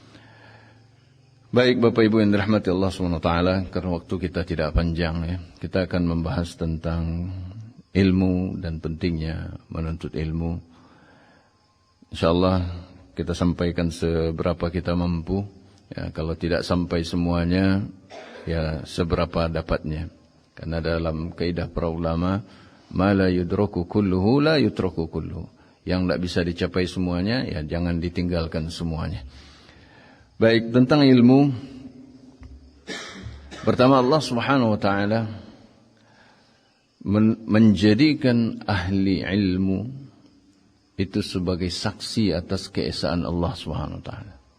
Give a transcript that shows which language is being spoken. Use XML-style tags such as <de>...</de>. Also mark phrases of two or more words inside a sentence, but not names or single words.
<id>Baik Bapak Ibu yang dirahmati Allah SWT, karena waktu kita tidak panjang ya, kita akan membahas tentang ilmu dan pentingnya menuntut ilmu. InsyaAllah kita sampaikan seberapa kita mampu, ya, kalau tidak sampai semuanya, ya seberapa dapatnya. Karena dalam kaidah para ulama,</id> <ar>ما لا يدرك كله لا يترك كله.</ar> <id>Yang tidak bisa dicapai semuanya, ya jangan ditinggalkan semuanya. Baik, tentang ilmu. Pertama, Allah</id> <ar>سبحانه وتعالى</ar> <id>menjadikan ahli ilmu itu sebagai saksi atas keesaan Allah</id> <ar>سبحانه وتعالى.</ar>